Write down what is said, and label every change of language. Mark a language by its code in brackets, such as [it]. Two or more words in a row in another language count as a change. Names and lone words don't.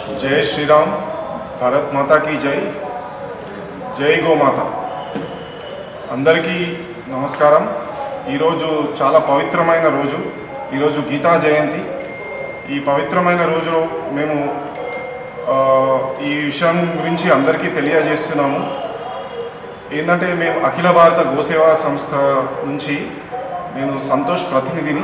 [hi] जय श्री राम। भारत माता की जय। जय गोमाత। [te] అందరికీ నమస్కారం। ఈరోజు చాలా పవిత్రమైన రోజు। ఈరోజు గీతా జయంతి। ఈ పవిత్రమైన రోజులో మేము ఈ విషయం గురించి అందరికీ తెలియజేస్తున్నాము। ఏంటంటే మేము అఖిల భారత గోసేవా సంస్థ నుంచి నేను సంతోష్ ప్రతినిధిని।